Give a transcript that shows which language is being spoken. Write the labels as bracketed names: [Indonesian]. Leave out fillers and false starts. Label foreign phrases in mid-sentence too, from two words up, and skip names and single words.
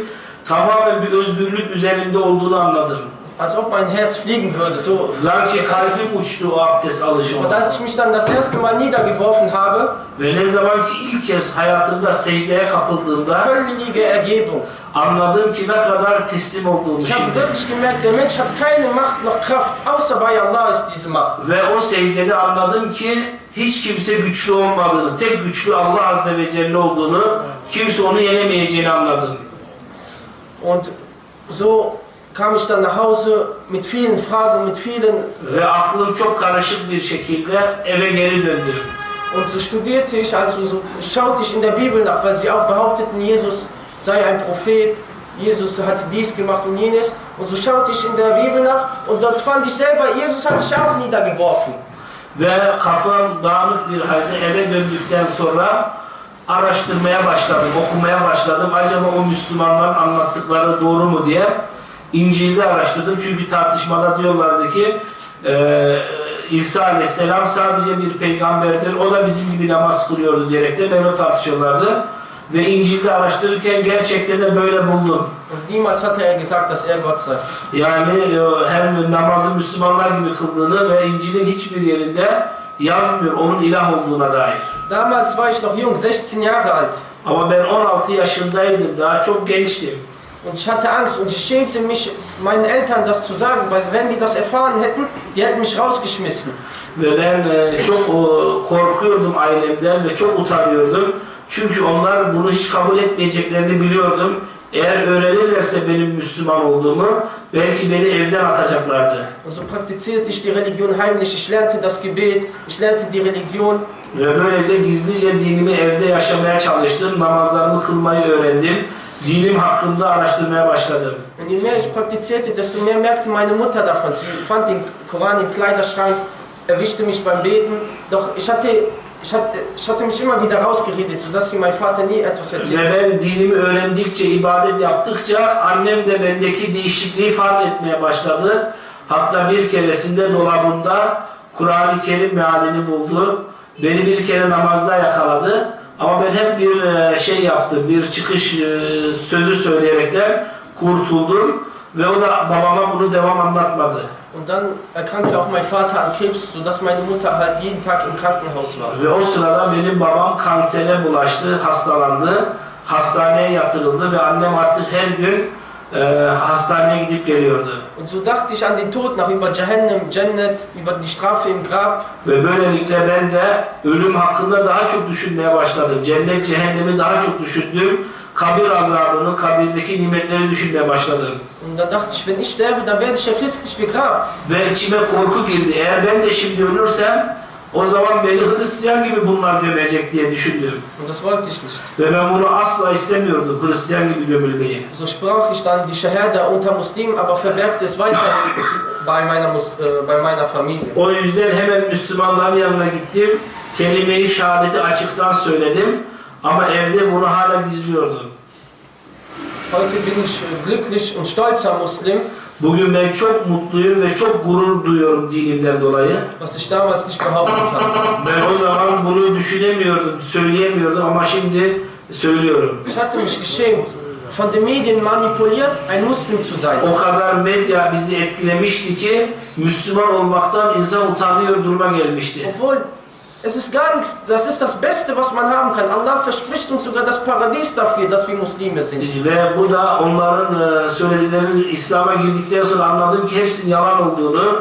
[Turkish] Tamamen bir özgürlük üzerimde olduğunu anladım. [German] Als ob mein Herz fliegen würde. So. [Turkish] Sanki kalbim uçtu o abdest alışımda. [German] Und als ich mich dann das erste Mal niedergeworfen habe, [Turkish] Ve ne zaman ki ilk kez hayatımda secdeye kapıldığımda [German] völlige Ergebung. [Turkish] anladım ki ne kadar teslim olduğumu [German] Ich habe şimdi. wirklich gemerkt, der Mensch hat keine Macht noch Kraft, außer bei Allah ist diese Macht. [Turkish] Ve o secdede anladım ki hiç kimse güçlü olmadığını, tek güçlü Allah [Arabic] Azze ve Celle [Turkish] olduğunu, kimse onu yenemeyeceğini anladım. [German] Und so kam ich dann nach Hause mit vielen Fragen, mit vielen... [Turkish] Ve aklım çok karışık bir şekilde eve geri döndüm. [German] Und so studierte ich, also so schaute ich in der Bibel nach, weil sie auch behaupteten, Jesus sei ein Prophet, Jesus hatte dies gemacht und jenes. Und so schaute ich in der Bibel nach und dort fand ich selber, Jesus hat sich auch niedergeworfen. [Turkish] Ve kafam dağınık bir halde eve döndükten sonra araştırmaya başladım, okumaya başladım. Acaba o Müslümanların anlattıkları doğru mu diye İncil'de araştırdım. Çünkü tartışmada diyorlardı ki İsa Aleyhisselam sadece bir peygamberdir, o da bizim gibi namaz kılıyordu diyerek de böyle tartışıyorlardı. Ve İncil'de araştırırken gerçekten de böyle buldum. [German] Und niemals hatte er gesagt, dass er Gott sei. [Turkish] Yani hem namazı Müslümanlar gibi kıldığını ve İncil'in hiçbir yerinde yazmıyor onun ilah olduğuna dair. [German] Damals war ich noch jung, 16 Jahre alt. [Turkish] Ama ben 16 yaşındaydım, daha çok gençtim. [German] Und ich hatte Angst und ich schämte mich, meinen Eltern das zu sagen, weil wenn die das erfahren hätten, die hätten mich rausgeschmissen. [Turkish] Ve ben çok korkuyordum ailemden ve çok utanıyordum. Çünkü onlar bunu hiç kabul etmeyeceklerini biliyordum. Eğer öğrenirlerse benim Müslüman olduğumu, belki beni evden atacaklardı. [German] Und so praktizierte ich die Religion heimlich, ich lernte das Gebet, ich lernte die Religion. [Turkish] Ve böylelikle gizlice dinimi evde yaşamaya çalıştım, namazlarımı kılmayı öğrendim. Dinim hakkında araştırmaya başladım. [German] Und je mehr ich praktizierte, desto mehr merkte meine Mutter davon. Sie fand den Koran im Kleiderschrank, erwischte mich beim Beten. Doch ich hatte mich immer wieder rausgeredet, sodass sie mein Vater nie etwas erzählt. [Turkish] Ve ben dinimi öğrendikçe, ibadet yaptıkça annem de bendeki değişikliği fark etmeye başladı. Hatta bir keresinde dolabında Kur'an-ı Kerim mealini buldu. Beni bir kere namazda yakaladı. Ama ben hep bir şey yaptım, bir çıkış sözü söyleyerekten kurtuldum. Ve o da babama bunu devam anlatmadı. [German] Und dann erkrankte auch mein Vater an Krebs, sodass meine Mutter halt jeden Tag im Krankenhaus war. [Turkish] Ve o sırada benim babam kansere bulaştı, hastalandı. Hastaneye yatırıldı ve annem artık her gün hastaneye gidip geliyordu. [German] Und so dachte ich an den Tod nach, über Jahannam, Cennet, über die Strafe im Grab. [Turkish] Ve böylelikle ben de ölüm hakkında daha çok düşünmeye başladım. Cennet, cehennemi daha çok düşündüm. Kabir azabını, kabirdeki nimetleri düşünmeye başladım. [German] Und dann dachte ich, wenn ich sterbe, dann werde ich ja christlich begrabt. [Turkish] Ve içime korku girdi. Eğer ben de şimdi ölürsem, o zaman beni Hristiyan gibi bunlar gömecek diye düşündüm. [German] Und das wollte ich nicht. [Turkish] Ve ben bunu asla istemiyordum, Hristiyan gibi gömülmeyi. [German] So sprach ich dann die Shahada unter Muslimen, aber verbergte es weiterhin bei meiner Familie. [Turkish] O yüzden hemen Müslümanların yanına gittim. Kelime-i şehadeti açıktan söyledim. Ama evde bunu hala gizliyordum. [German] Heute bin ich glücklich und stolzer Muslim, [Turkish] Bugün ben çok mutluyum ve çok gurur duyuyorum dinimden dolayı. [German] was ich damals nicht behaupten kann. [Turkish] Ben o zaman bunu düşünemiyordum, söyleyemiyordum ama şimdi söylüyorum. [German] Ich hatte mich geschämt, von den Medien manipuliert, ein Muslim zu sein. [Turkish] O kadar medya bizi etkilemişti ki Müslüman olmaktan insan utanıyor duruma gelmişti. [German] Obwohl, es ist gar nichts, das ist das Beste, was man haben kann. Allah verspricht uns sogar das Paradies dafür, dass wir Muslime sind. [Turkish] Ve bu da onların söylediklerinin İslam'a girdikten sonra anladım ki hepsinin yalan olduğunu